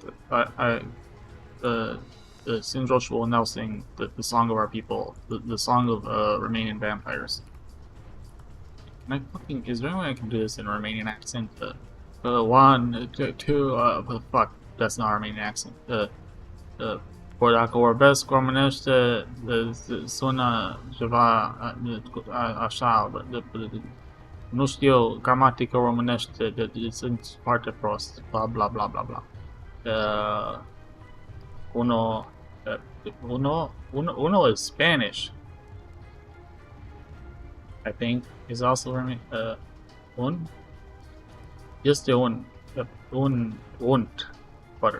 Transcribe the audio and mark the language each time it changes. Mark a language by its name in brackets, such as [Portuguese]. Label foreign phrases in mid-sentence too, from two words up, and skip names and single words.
[English] The Singe will now sing the song of our people, the song of Romanian vampires. Can I fucking, is there any way I can do this in a Romanian accent? 1, 2, fuck, that's not a Romanian accent. [Romanian] Ori dacă vorbesc românește, sună ceva așa, Nustio grammatico romanesque sunt parte prost. Blah blah blah blah blah. [Spanish] Uno, uno [English] is Spanish. I think is also un. Just the un, und. Butter.